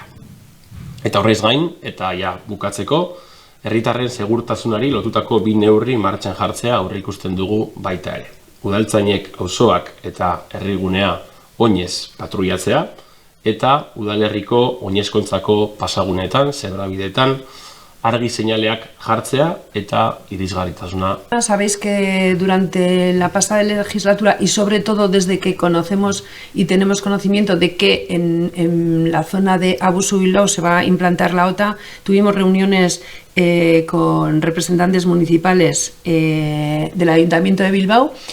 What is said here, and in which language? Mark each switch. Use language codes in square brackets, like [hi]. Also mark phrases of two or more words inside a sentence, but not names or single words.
[eu] Eta horrez gain, eta ja bukatzeko, herritarren segurtasunari lotutako bi neurri martxan jartzea aurreikusten dugu baita ere. Udaltzainek auzoak eta herrigunea oinez patruiatzea, eta udalerriko oinezkontzako pasaguneetan, zebrabideetan, argi señaleak jartzea eta irisgarritasuna. [es] Sabéis que durante la pasada legislatura y sobre todo desde que conocemos y tenemos conocimiento de que en la zona de Abusu Bilbao se va a implantar la OTA, tuvimos reuniones con representantes municipales del Ayuntamiento de Bilbao.